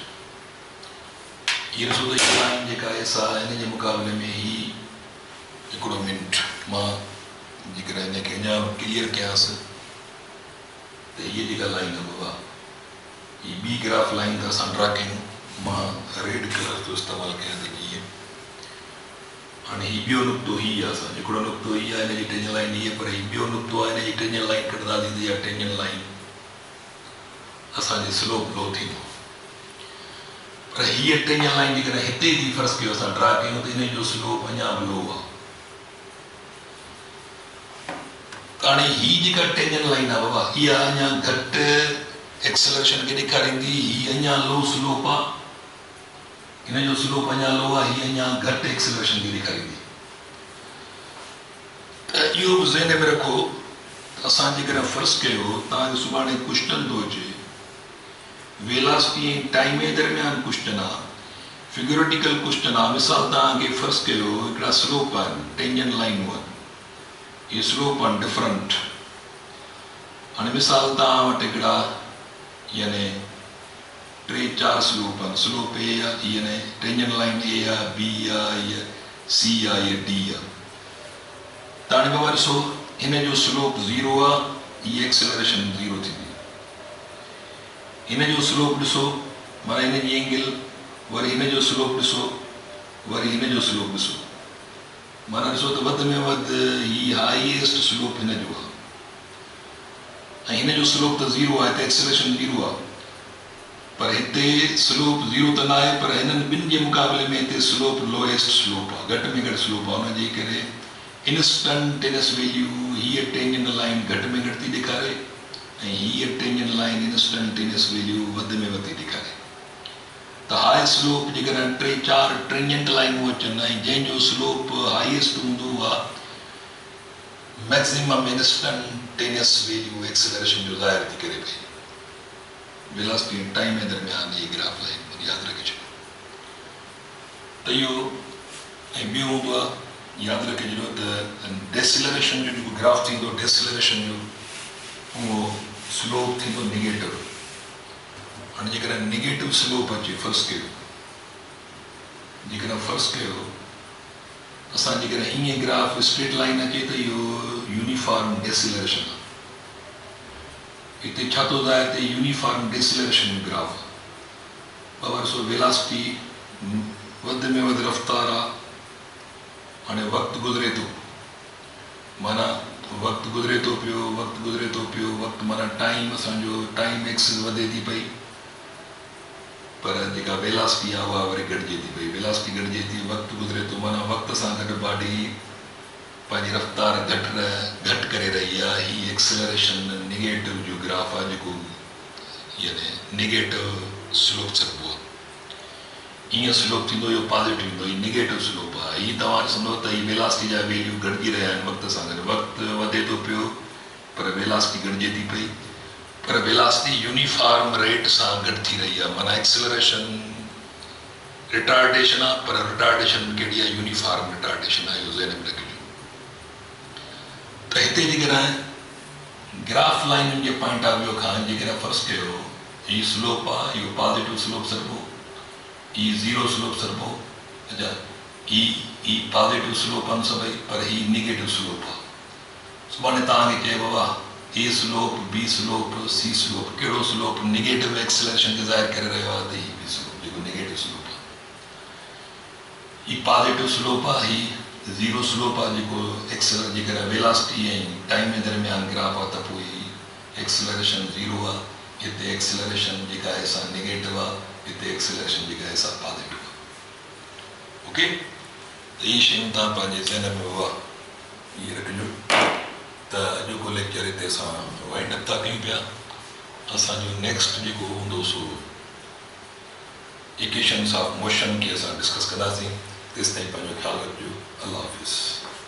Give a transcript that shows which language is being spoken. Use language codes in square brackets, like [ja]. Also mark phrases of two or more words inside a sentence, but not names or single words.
[sd] हीअ ॾिसो त हीअ लाइन जेका आहे सा हिन जे मुक़ाबले में ही हिकिड़ो मिंट मां जेकॾहिं हिनखे अञा क्लियर कयांसि त हीअ जेका लाइन आहे बाबा हीअ ॿी [en] graph line [sd] त असां ड्रा कयूं, मां [en] red colour [sd] जो इस्तेमालु कयां थी हीअ। हाणे हीउ ॿियो नुक़्तो हीअ आहे, असां हिकिड़ो नुक़्तो हीअ आहे हिनजी [en] tangent line [sd] हीअ, पर हीउ ॿियो नुक़्तो आहे हिनजी [en] tangent line [sd] कढंदासीं त इहा [en] tangent line [sd] असांजी [en] slope low [sd] थींदो। पर हीअ [en] tangent line [sd] जेकॾहिं हिते जी फर्ज़ कयो असां ड्रा कयूं त हिन जो स्लोप अञा बि लो आहे। हाणे हीअ जेका [en] tangent line [sd] आहे बाबा इहा अञा घटि एक्सेलरेशन खे ॾेखारींदी, हीअ अञा [en] low slope [sd] आहे, हिन जो स्लोप अञा लो आहे, हीअ अञा घटि एक्सेलरेशन खे ॾेखारींदी। त इहो बि ज़हन में रखो, असां जेकॾहिं फर्ज़ कयो तव्हांखे सुभाणे क्वेश्चन थो अचे वेलासिटी ऐं टाइम जे दरमियान क्वेश्चन आहे, [en] figuretical question [sd] आहे। मिसाल तव्हांखे फर्ज़ कयो हिकिड़ा स्लोप आहिनि [en] tangent lines [sd] आहिनि, इहे स्लोप आहिनि डिफरेंट। हाणे मिसाल तव्हां वटि हिकिड़ा यानी 3-4 स्लोप आहिनि, स्लोप ए आहे, यानी [en] tangent line [sd] ए आहे, बी आहे, इहा सी आहे, इहा डी आहे। त हाणे बाबा ॾिसो हिन जो स्लोप 0 आहे, हीअ एक्सेलरेशन 0 थींदी। हिन जो स्लोप ॾिसो माना हिन जी एंगल, वरी हिन जो स्लोप ॾिसो, वरी हिन जो स्लोप ॾिसो, माना ॾिसो त वधि में वधि हीअ [en] highest slope [sd] हिन जो आहे ऐं हिन जो स्लोप त 0 आहे, हिते एक्सेलरेशन 0 आहे, पर हिते स्लोप 0 त न आहे, पर हिननि ॿिनि जे मुक़ाबले में हिते स्लोप [en] lowest slope [sd] आहे, घटि में घटि स्लोप आहे। हुनजे करे [en] instantaneous value [sd] हीअ [en] tangent line [sd] घटि में घटि थी ॾेखारे ऐं हीअ [en] tangent line instantaneous value [sd] वधि में वधि थी ॾेखारे। त [en] high slope [sd] जेकॾहिं 3-4 [en] tangent lines [sd] अचनि ऐं जंहिंजो [en] slope highest [sd] हूंदो आहे [en] maximum instantaneous value acceleration [sd] जो ज़ाहिर थी करे पई। वेलासिटी ऐं टाइम जे दरमियान इहे [en] graph line [sd] यादि रखे छॾियो। त इहो ऐं ॿियो हूंदो आहे यादि रखे छॾियो त डेसिलरेशन जो जेको ग्राफ थींदो, डेसिलरेशन जो उहो स्लोप थींदो नेगेटिव। हाणे जेकॾहिं [en] negative slope [sd] अचे फ़र्ज़ु कयो जेकॾहिं फ़र्ज़ु कयो असां जेकॾहिं हीअं [en] graph straight line [sd] अचे त इहो [en] uniform deceleration [sd] आहे हिते छा थो ॿुधाए त [en] uniform deceleration graph [sd] ॿार सो वेलासिटी वधि में वधि रफ़्तार आहे हाणे वक़्तु गुज़रे थो माना वक़्तु गुज़रे थो पियो वक़्तु माना टाइम असांजो [en] time axis [sd] वधे थी पई पर जेका वेलासिटी आहे उहा वरी घटिजे थी पई वेलासिटी घटिजे थी वक़्तु गुज़रे थो माना वक़्त सां गॾु बॉडी पंहिंजी रफ़्तार घटि करे रही आहे हीअ [en] acceleration negative [sd] जो ग्राफ आहे जेको यानी [en] negative slope [sd] चइबो आहे ईअं स्लोप थींदो इहो पॉज़िटिव ईंदो हीअ [en] negative slope [sd] आहे हीअ तव्हां ॾिसंदो त हीअ वेलासिटी जा वैल्यू घटिजी रहिया आहिनि वक़्त सां गॾु वक़्तु वधे थो पियो पर वेलासिटी घटिजे थी पई पर वेलासिटी [en] uniform rate [sd] सां घटि थी रही आहे माना [en] acceleration retardation [sd] आहे पर रिटार्डेशन कहिड़ी आहे [en] uniform retardation [sd] आहे इहो ज़हन में रखिजो त हिते जेकॾहिं ग्राफ लाइनुनि जे [en] point of view [sd] खां जेकॾहिं फ़र्ज़ु कयो हीअ स्लोप आहे इहो [en] positive slope [sd] सरबो ई [en] zero slope [sd] सरबो अच्छा ई [en] positive slope [sd] आहिनि सभई पर ही [en] negative slope [sd] आहे सुभाणे तव्हांखे चइबो आहे [en] A slope B slope C slope [sd] कहिड़ो [en] slope negative acceleration [sd] खे ज़ाहिर करे रहियो आहे त हीअ [en] B slope [sd] जेको नेगेटिव स्लोप आहे हीअ [en] positive slope [sd] आहे हीअ [en] zero slope [sd] आहे जेको जेकॾहिं वेलासिटी ऐं टाइम जे दरमियान ग्राफ आहे त पोइ हीअ [en] acceleration zero [sd] आहे हिते एक्सेलरेशन जेका आहे सा नेगेटिव आहे हिते एक्सेलरेशन जेका आहे सा पॉज़िटिव आहे ओके त इहे शयूं तव्हां पंहिंजे ज़हन में उहा इहे रखिजो त अॼोको लेक्चर हिते असां [en] wind up [sd] था कयूं पिया असांजो नेक्स्ट जेको हूंदो सो [en] equations of motion [sd] खे असां डिस्कस कंदासीं तेसिताईं पंहिंजो ख़्यालु रखिजो अल्लाह हाफ़िज़